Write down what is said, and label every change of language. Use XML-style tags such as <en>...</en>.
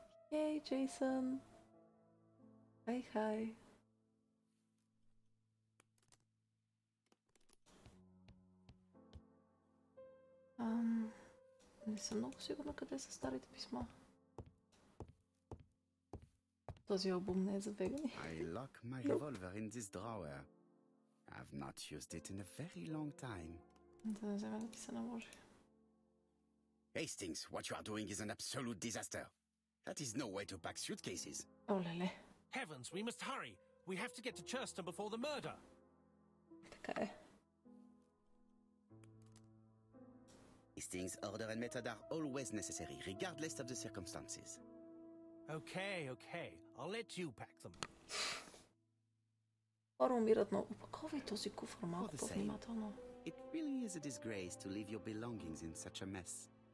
<bg>Ей, Джейсън! Хай! Не съм много сигурна къде са старите писма. Този албум не е за вегани.</bg> <en>I lock my revolver in this drawer. I've not used it in a very long time.</en> <bg>Да не вземе да ти се наложи.</bg> <en>Hastings, what you are doing is an absolute disaster. That is no way to pack suitcases.</en> <bg>О, леле.</bg> <en>Heavens, we must hurry. We have to get to Churston before the murder.</en> <bg>Така е.</bg> <en>Hastings' order and method are always necessary, regardless of the circumstances. Okay. I'll let you pack them.</en> <bg>Хора умират, но опаковай този куфър малко по-внимателно.</bg> <en>It really is a disgrace to leave your belongings in such a mess.</en>